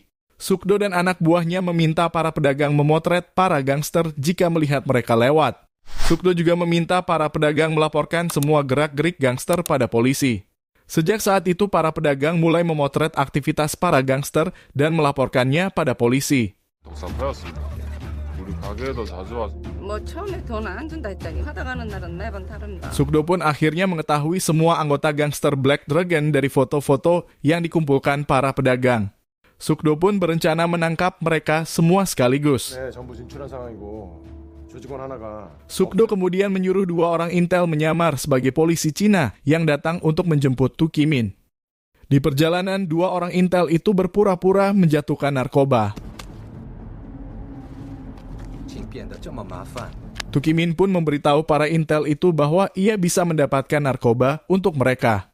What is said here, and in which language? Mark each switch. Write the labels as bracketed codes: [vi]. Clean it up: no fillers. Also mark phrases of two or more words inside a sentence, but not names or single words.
[id] Suk-do dan anak buahnya meminta para pedagang memotret para gangster jika melihat mereka lewat. Suk-do juga meminta para pedagang melaporkan semua gerak-gerik gangster pada polisi. Sejak saat itu, para pedagang mulai memotret aktivitas para gangster dan melaporkannya pada polisi. [ko] 우리 가게에도 자주 와서. 뭐 처음에 돈 안 준다 했더니 하다 가는 날은 매번 다릅니다. [id] Sukdo pun akhirnya mengetahui semua anggota gangster Black Dragon dari foto-foto yang dikumpulkan para pedagang. Sukdo pun berencana menangkap mereka semua sekaligus. [ko] 네, 전부 진출한 상황이고 조직원 하나가 [id] Sukdo kemudian menyuruh 2 orang intel menyamar sebagai polisi Cina yang datang untuk menjemput Tu Kimin. Di perjalanan, 2 orang intel itu berpura-pura menjatuhkan narkoba. Tu Kimin pun memberitahu para intel itu bahwa ia bisa mendapatkan narkoba untuk mereka.